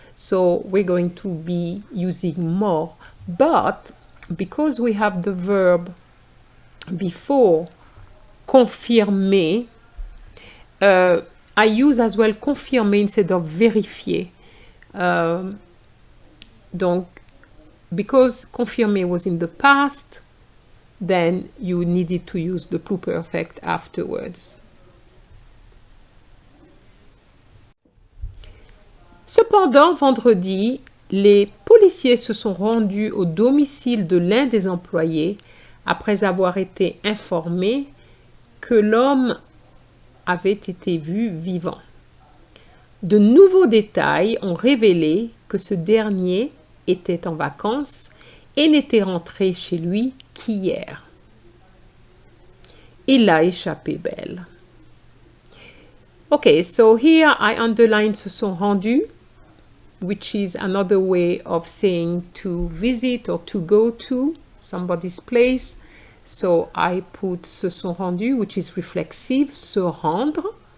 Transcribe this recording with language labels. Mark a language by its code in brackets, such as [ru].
[en] So we're going to be using more. But because we have the verb before confirmer, I use as well confirmer instead of vérifier. Donc, because confirmer was in the past, then you needed to use the pluperfect afterwards. [fr] Cependant, vendredi, les policiers se sont rendus au domicile de l'un des employés après avoir été informés que l'homme avait été vu vivant. De nouveaux détails ont révélé que ce dernier était en vacances et n'était rentré chez lui qu'hier. Il a échappé belle. [en] Okay, so here I underline [fr] se sont rendus, [en] which is another way of saying to visit or to go to somebody's place. So I put [fr] se sont rendus, [en] which is reflexive, se rendre.